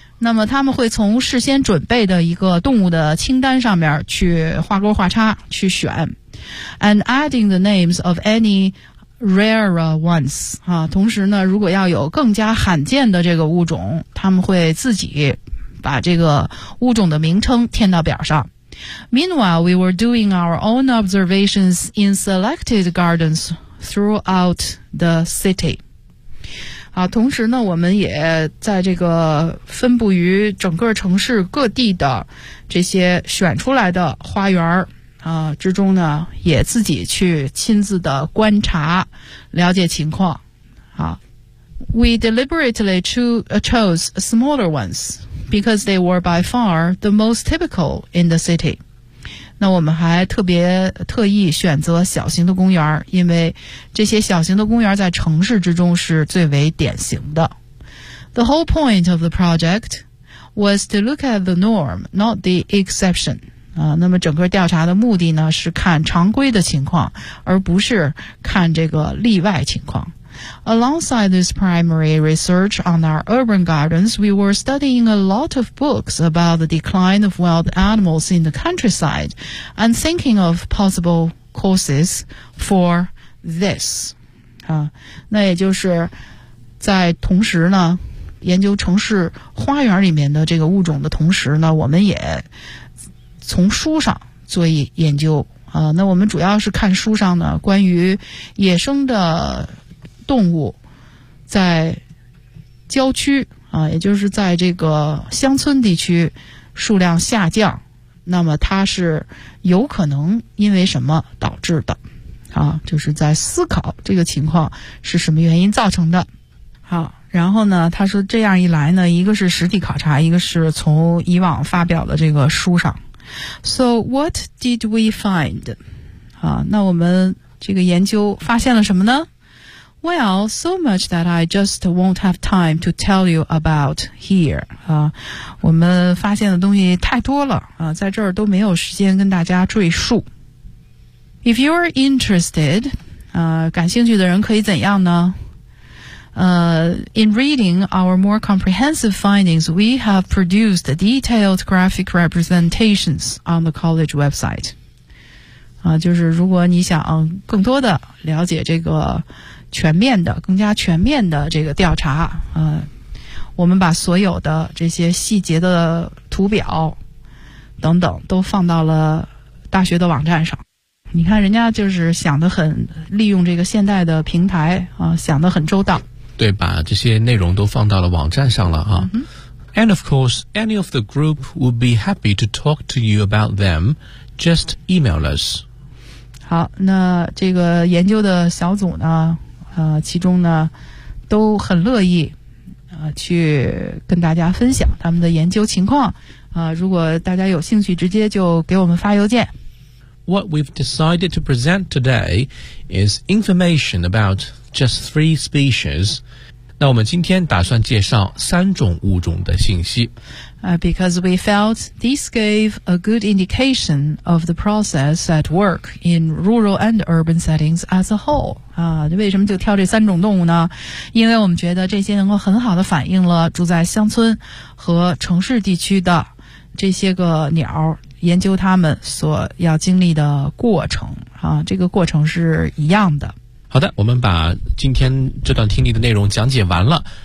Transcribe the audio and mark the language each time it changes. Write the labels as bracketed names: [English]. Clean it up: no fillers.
[Chinese] 那么他们会从事先准备的一个动物的清单上面去画勾画叉去选 ， [English] and adding the names of any rarer ones [Chinese] 啊。同时呢，如果要有更加罕见的这个物种，他们会自己把这个物种的名称填到表上。 [English] Meanwhile, we were doing our own observations in selected gardens throughout the city. [Chinese] 啊，同时呢，我们也在这个分布于整个城市各地的这些选出来的花园之中呢，也自己去亲自的观察了解情况。 [English] We deliberately chose smaller ones because they were by far the most typical in the city. [Chinese] 那我们还特意选择小型的公园，因为这些小型的公园在城市之中是最为典型的。 [English] The whole point of the project was to look at the norm, not the exception. [Chinese] 那么整个调查的目的呢，是看常规的情况，而不是看这个例外情况。 [English] Alongside this primary research on our urban gardens, we were studying a lot of books about the decline of wild animals in the countryside and thinking of possible causes for this. [Chinese] 那也就是在同时呢，研究城市花园里面的这个物种的同时呢，我们也从书上做研究那我们主要是看书上呢关于野生的动物在郊区也就是在这个乡村地区数量下降，那么它是有可能因为什么导致的就是在思考这个情况是什么原因造成的。好，然后呢他说这样一来呢，一个是实地考察，一个是从以往发表的这个书上。 [English] So what did we find? [Chinese] 那我们这个研究发现了什么呢？ [English] Well, so much that I just won't have time to tell you about here. [Chinese] 我们发现的东西太多了在这儿都没有时间跟大家赘述。 [English] If you are interested, [Chinese] 感兴趣的人可以怎样呢？ [English] In reading our more comprehensive findings, we have produced detailed graphic representations on the college website. [Chinese] 就是如果你想更多的了解这个全面的、更加全面的这个调查，我们把所有的这些细节的图表等等都放到了大学的网站上。你看人家就是想得很，利用这个现代的平台想得很周到。对，把这些内容都放到了网站上了 Mm-hmm. [English] And of course, any of the group would be happy to talk to you about them. Just email us. [Chinese] 好，那这个研究的小组呢，其中呢，都很乐意去跟大家分享他们的研究情况如果大家有兴趣，直接就给我们发邮件。 [English] What we've decided to present today is information about just three species. [Chinese] 那我们今天打算介绍三种物种的信息。 [English] Because we felt this gave a good indication of the process at work in rural and urban settings as a whole. [Chinese] 为什么就挑这三种动物呢？因为我们觉得这些能够很好地反映了住在乡村和城市地区的这些个鸟研究他们所要经历的过程这个过程是一样的。好的，我们把今天这段听力的内容讲解完了。